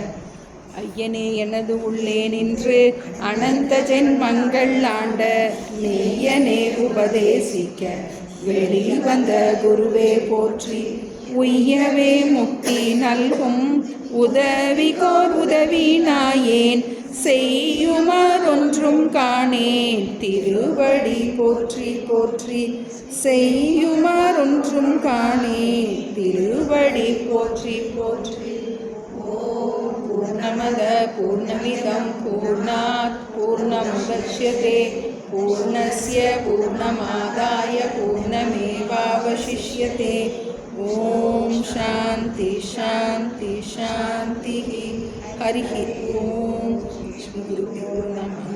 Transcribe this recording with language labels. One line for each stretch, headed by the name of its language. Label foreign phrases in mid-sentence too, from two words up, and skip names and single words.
Tamil: ஐயனே எனது உள்ளே நின்று அனந்த ஜென்மங்கள் ஆண்ட மெய்யனே உபதேசிக்க வெளிவந்த குருவே போற்றி, உய்யவே முக்தி நல்கும் உதவிகோர் உதவி நாயேன், செய்யுமரொன்றும் காணேன் திருவடி போற்றி போற்றி. செய்யுமரொன்றும் காணேன் திருவடி போற்றி போற்றி.
Sanskrit: ओम् पूर्णमद पूर्णमिदम् पूर्णात् पूर्णमुदच्यते पूर्णस्य पूर्णमादाय पूर्णमेवावशिष्यते. ओम् शान्ति शान्ति शान्ति. हरिः ओम्। श्री गुरुभ्यो नमः.